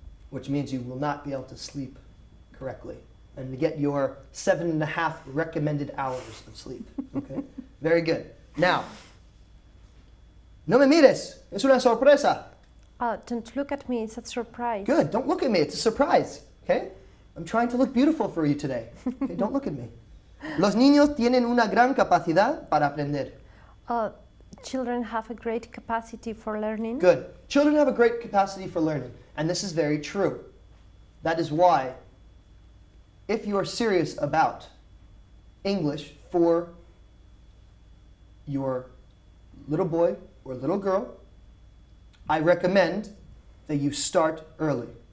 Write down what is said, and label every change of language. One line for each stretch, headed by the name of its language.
English: Which means you will not be able to sleep correctly. And to get your 7.5 recommended hours of sleep, okay? Very good. Now,
Spanish: no me mires, es una sorpresa.
English: Don't look at me, it's a surprise. Good, don't look at me, it's a surprise, okay? I'm trying to look beautiful for you today. Okay, don't look at me.
Spanish: Los niños tienen una gran capacidad para aprender.
English: Children have a great capacity for learning. Good. Children have a great capacity for learning, and this is very true. That is why, if you are serious about English for your little boy or little girl, I recommend that you start early.